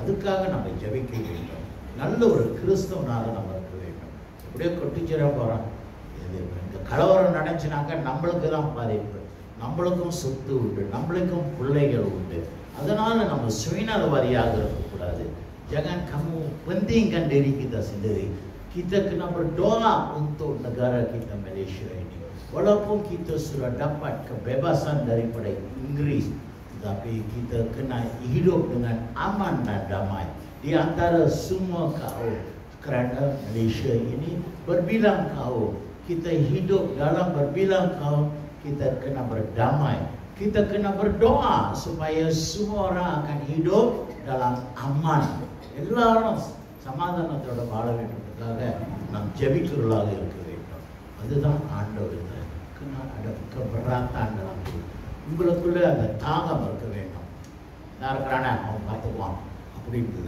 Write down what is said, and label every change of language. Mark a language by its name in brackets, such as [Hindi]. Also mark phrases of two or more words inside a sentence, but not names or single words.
[Tamil] அதுக்காக நம்ம ஜெபிக்க வேண்டும். நல்ல ஒரு கிறிஸ்தவனாக நம்ம இருக்க வேண்டும். இப்படியே கொட்டிச்சிட போகிறோம். இந்த கலவரம் நடந்துச்சுனாக்கா நம்மளுக்கு தான் பாதிப்பு, நம்மளுக்கும் சொத்து உண்டு, நம்மளுக்கும் பிள்ளைகள் உண்டு. அதனால் நம்ம சுயநலவாதியாக இருக்கக்கூடாது. [Malay] Jangan kamu pentingkan diri kita sendiri. Kita kena berdoa untuk negara kita Malaysia ini. Walaupun kita sudah dapat kebebasan daripada Inggris, tapi kita kena hidup dengan aman dan damai di antara semua kaum. Kerana Malaysia ini berbilang kaum. Kita hidup dalam berbilang kaum, kita kena berdamai. Kita kena berdoa supaya semua orang akan hidup dalam aman. [Tamil] எல்லாரும் சமாதானத்தோட வாழ வேண்டும்ன்றதுக்காக நாம் ஜெபிக்கிறவர்களாக இருக்க வேண்டும். அதுதான் ஆண்டவர் அடக்கப்படுறான். உங்களுக்குள்ள அந்த தாகம் இருக்க வேண்டும். நான் இருக்கிறானே அவன் பார்த்துக்குவான் அப்படின்றது.